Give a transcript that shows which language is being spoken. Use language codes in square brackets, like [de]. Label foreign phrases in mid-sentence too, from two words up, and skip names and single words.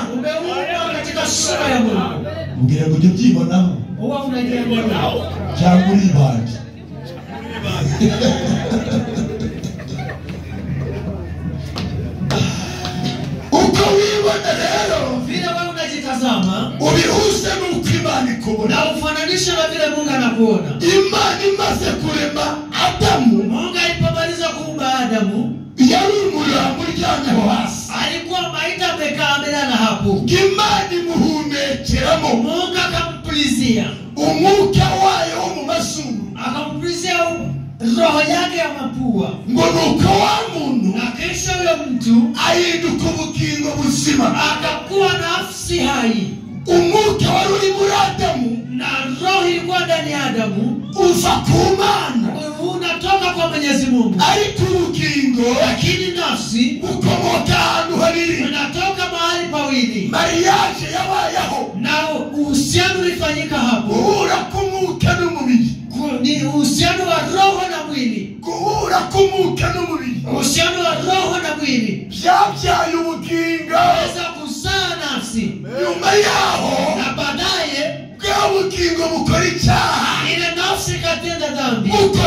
[sw] umeumbwa katika sura ya Mungu. [rw] Mbwira ngo ujye ubyibonaho [sw] Huwa unajiangalia. [rw] cyangwa uri ibandi. Uko wibona rero, [sw] Vile wewe unajitazama [rw] ubihuze n'uko Imana ikubona. [sw] na ufananisha na vile Mungu anakuona. [rw] Imana imaze kurema Adamu, [sw] Mungu alipomaliza kuumba Adamu, [rw] yari umurambo uryamyeho hasi. [sw] alikuwa maiti amekaa amelala hapo. [rw] Imana imuhumekeramo [sw] Mungu akampulizia, [rw] umwuka wayo wo mu mazuru, [sw] akampulizia roho yake ya mapua, [rw] ngo nuko wa muntu [sw] na kisha huyo mtu [rw] ahinduka ubugingo buzima. [sw] akakuwa nafsi hai. [rw] Umwuka wari uri muri Adamu [sw] na roho ilikuwa ndani ya Adamu [rw] uva ku Mana, [sw] unatoka kwa Mwenyezi Mungu, [rw] ariko ubugingo [sw] lakini nafsi [rw] ukomoka ahantu habiri, [sw] unatoka mahali pawili. [rw] mariage yabayeho, [sw] Na uhusiano ulifanyika hapo, [rw] guhura k'umwuka n'umubiri, [sw] ni uhusiano wa roho na mwili. [rw] guhura k'umwuka n'umubiri, [sw] Uhusiano wa roho na mwili [rw] byabyaye ubugingo, [sw] weza kuzaa nafsi. [rw] nyuma yaho [sw] Na baadaye [rw] bwa bugingo bukora icyaha, [sw] ile nafsi katenda dhambi.